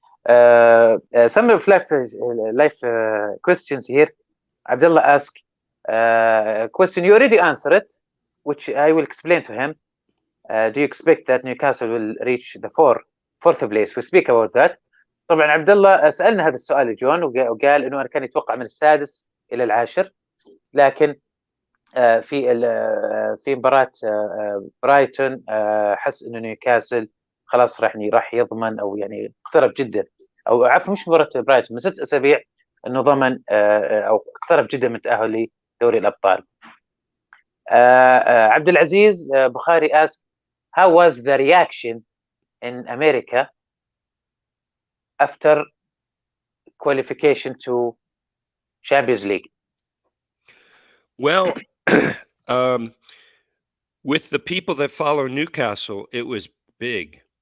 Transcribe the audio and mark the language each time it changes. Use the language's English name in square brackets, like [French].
[English] Some of life questions here. Abdullah asked a question. You already answered it, which I will explain to him. Do you expect that Newcastle will reach the fourth place? We speak about that. [Arabic] طبعا عبد الله سألنا هذا السؤال جون وقال انه كان يتوقع من السادس الى العاشر، لكن في مباراة برايتون حس انه نيوكاسل خلاص راح يضمن، او يعني اقترب جدا، او عفوا مش مباراة برايتون، من 6 اسابيع انه ضمن او اقترب جدا من تأهل لدوري الابطال. [English] عبد العزيز بخاري asked how was the reaction in America after qualification to Champions League? Well, with the people that follow Newcastle, it was big.